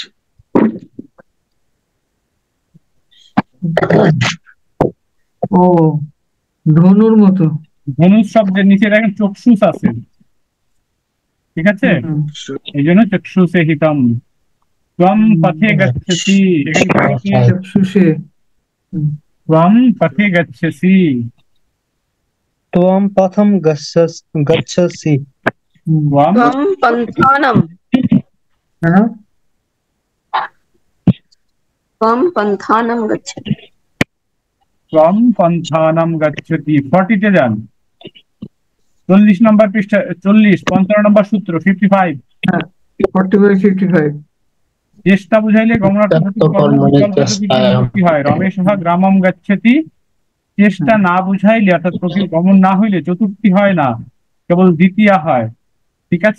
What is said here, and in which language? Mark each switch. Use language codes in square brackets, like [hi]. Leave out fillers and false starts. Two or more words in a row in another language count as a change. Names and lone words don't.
[bn] ও ধনুর মতো। ধনুষ শব্দের নিচে দেখেন চক্ষুষ আছে, ঠিক আছে, এই জন্য [sa] চক্ষুষে হিতম। ত্বম পথে গচ্ছসি, [bn] এখানে কি আছে? [sa] চক্ষুষে। ত্বম পথে গচ্ছসি, त्वं पथं गच्छसि। ত্বম त्वं पन्थानं [bn] হ্যাঁ, [sa] त्वं पन्थानं गच्छति ত্বম পন্থানাম গচ্ছতি। [bn] 40 তে যান, 40 নম্বর পৃষ্ঠা, 40 55 নম্বর সূত্র 55। 45-55। চেষ্টা বুঝাইলে গমনার্থ বিভক্তি হয়। [sa] রমেশ গ্রামম গচ্ছতি, [bn] চেষ্টা না বুঝাইলে অর্থাৎ গমন না হইলে চতুর্থী হয় না, কেবল দ্বিতীয়া হয়, ঠিক আছে।